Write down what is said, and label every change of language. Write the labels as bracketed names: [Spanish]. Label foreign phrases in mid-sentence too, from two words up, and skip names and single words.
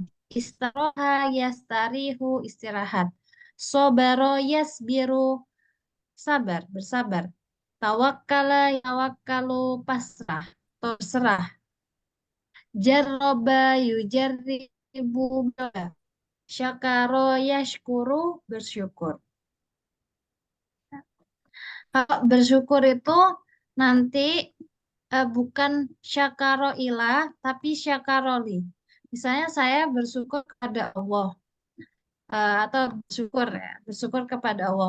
[Arabic] استراح يستريح istirahat. صبر يصبر bersabar. توكل يوكل [Indonesian] pasrah, terserah. [Arabic] جرب يجرب bala. شكر يشكر bersyukur. [Indonesian] Kalau bersyukur itu nanti bukan [Arabic] شكر إله, [Indonesian] tapi syakaroli. Misalnya saya bersyukur kepada Allah. Atau bersyukur kepada Allah.